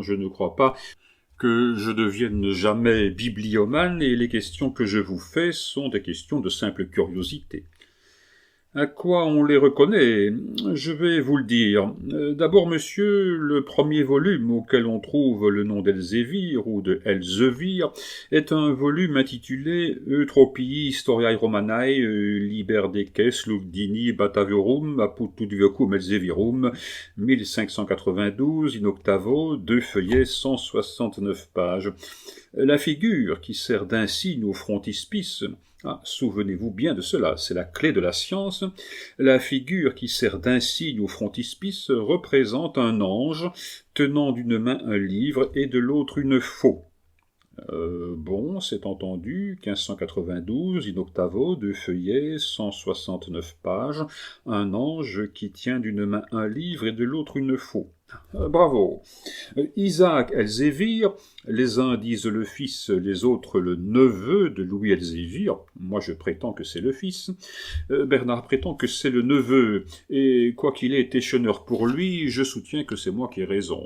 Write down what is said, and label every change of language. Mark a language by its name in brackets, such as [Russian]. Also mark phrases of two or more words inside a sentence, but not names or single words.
[French] Je ne crois pas que je devienne jamais bibliomane, et les questions que je vous fais sont des questions de simple curiosité. À quoi on les reconnaît ? Je vais vous le dire. D'abord, monsieur, le premier volume auquel on trouve le nom d'Elzévir ou de Elzevir est un volume intitulé Eutropii Historiae Romanae Liber Deces Lugdini Bataviorum apud Ludovicum Elzevirum 1592 in octavo, 2 feuillets, 169 pages. La figure qui sert d'insigne au frontispice, souvenez-vous bien de cela, c'est la clé de la science. La figure qui sert d'insigne au frontispice représente un ange tenant d'une main un livre et de l'autre une faux. Bon, c'est entendu, 1592, in octavo, 2 feuillets, 169 pages, un ange qui tient d'une main un livre et de l'autre une faux. Bravo. Isaac Elzévir, les uns disent le fils, les autres le neveu de Louis Elzévir. Moi, je prétends que c'est le fils. Bernard prétend que c'est le neveu, et quoiqu'il ait été cheneur pour lui, je soutiens que c'est moi qui ai raison.